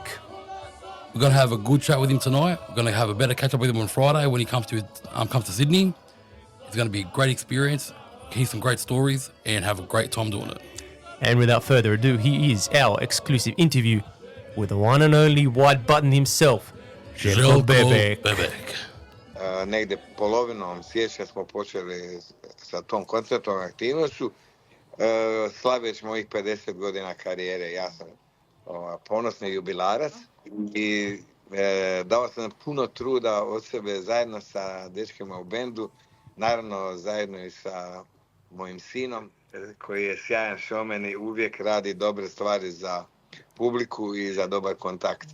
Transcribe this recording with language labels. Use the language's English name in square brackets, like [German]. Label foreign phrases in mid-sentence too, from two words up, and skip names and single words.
[English] We're going to have a good chat with him tonight. We're going to have a better catch up with him on Friday when he comes to Sydney. It's going to be a great experience, hear some great stories, and have a great time doing it. And without further ado, he is our exclusive interview with the one and only white button himself, Željko Bebek. [Croatian] Negde polovinom siječnja smo počeli sa tom koncertnom aktivnošću, slaveći mojih 50 godina karijere. Ja sam ponosni jubilarac i dao sam puno truda od sebe zajedno sa dečkima u bendu, naravno zajedno i sa mojim sinom koji je sjajan showman i uvijek radi dobre stvari za publiku i za dobar kontakt.